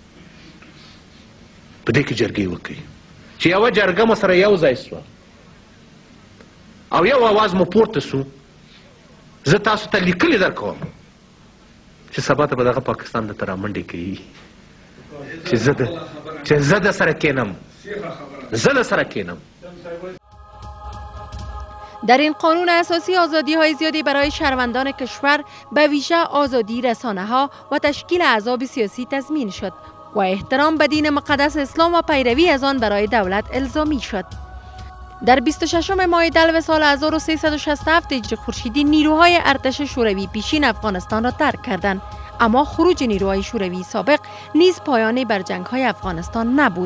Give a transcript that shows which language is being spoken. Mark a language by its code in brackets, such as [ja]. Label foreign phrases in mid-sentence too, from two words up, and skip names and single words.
[ps] په دې کې جرګې وکړي چې یوه جرګه مو سره یو ځای سوه او یو आवाज مو پورته سو. زه تاسو ته لیکلي درکوم چې سبا ته به دغه پاکستان د ترامنډې کوي چې زه د سره کینم، زه د سره کینم. [fa] در این قانون اساسی آزادی های زیادی برای شهروندان کشور به ویژه آزادی رسانه ها و تشکیل احزاب سیاسی تضمین شد و احترام به دین مقدس اسلام و پیروی از آن برای دولت الزامی شد. در 26 ماه دلو سال 1367 هجری خورشیدی نیروهای ارتش شوروی پیشین افغانستان را ترک کردند، اما خروج نیروهای شوروی سابق نیز پایانی بر جنگ‌های افغانستان نبود.